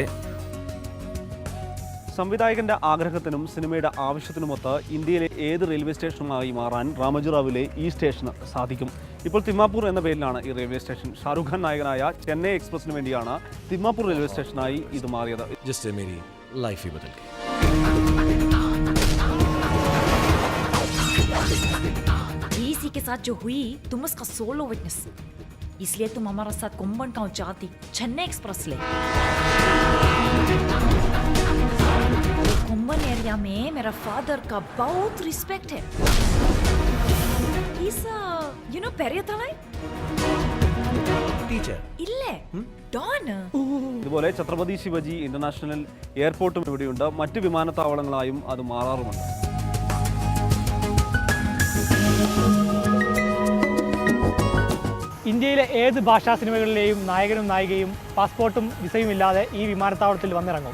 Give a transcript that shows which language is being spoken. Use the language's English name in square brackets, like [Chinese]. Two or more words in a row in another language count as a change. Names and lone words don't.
[Malayalam] സംവിധായകന്റെ ആഗ്രഹത്തിനും സിനിമയുടെ ആവശ്യത്തിനുമൊത്ത് ഇന്ത്യയിലെ ഏത് റെയിൽവേ സ്റ്റേഷനുമായി മാറാൻ രാമോജി റാവുവിലെ ഈ സ്റ്റേഷന് സാധിക്കും. ഇപ്പോൾ തിമ്മാപ്പൂർ എന്ന പേരിലാണ് ഈ റെയിൽവേ സ്റ്റേഷൻ. ഷാറുഖ് ഖാൻ നായകനായ ചെന്നൈ എക്സ്പ്രസിന് വേണ്ടിയാണ് തിമ്മാപ്പൂർ റെയിൽവേ സ്റ്റേഷനായി ഇത് മാറിയത്. [Hindi] जीसी के साथ जो हुई तुम उसका [English] solo witness, [Hindi] इसलिए तुम हमारा साथ कुंभन गांव जाती चेन्नई एक्सप्रेस ले। कुंभन एरिया में मेरा फादर का बहुत रिस्पेक्ट है. [Tamil] He's പെരിയതലൈ [Malayalam] ടീച്ചർ ഇല്ലേ ഡോൺ. ഇതുപോലെ ഛത്രപതി ശിവജി ഇന്റർനാഷണൽ എയർപോർട്ടും ഇവിടെയുണ്ട്. മറ്റ് വിമാനത്താവളങ്ങളായും അത് മാറാറുമുണ്ട്. ഇന്ത്യയിലെ ഏത് ഭാഷാ സിനിമകളിലെയും നായകനും നായികയും പാസ്പോർട്ടും വിസയും ഇല്ലാതെ ഈ വിമാനത്താവളത്തിൽ വന്നിറങ്ങും.